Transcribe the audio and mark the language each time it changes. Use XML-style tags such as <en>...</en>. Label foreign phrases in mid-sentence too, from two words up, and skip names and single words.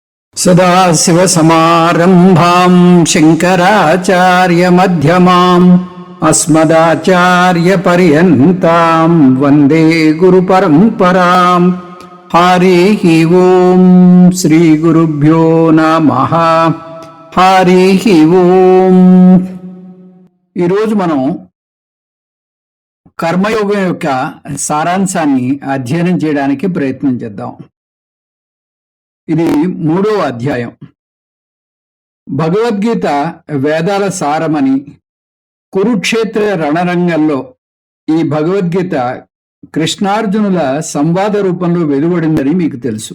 <sa>सदाशिवसमारम्भां शङ्कराचार्यमध्यमाम् अस्मदाचार्यपर्यन्तां वन्दे गुरुपरम्पराम्। हरिः ओम् श्रीगुरुभ्यो नमः। हरिः ओम्।</sa> <te>ఈరోజు మనం కర్మయోగం యొక్క సారాంశాన్ని అధ్యయనం చేయడానికి ప్రయత్నం చేద్దాం. ఇది 3వ అధ్యాయం. భగవద్గీత వేదాల సారమని, కురుక్షేత్ర రణరంగంలో ఈ భగవద్గీత కృష్ణార్జునుల సంవాద రూపంలో వెలువడిందని మీకు తెలుసు.</te>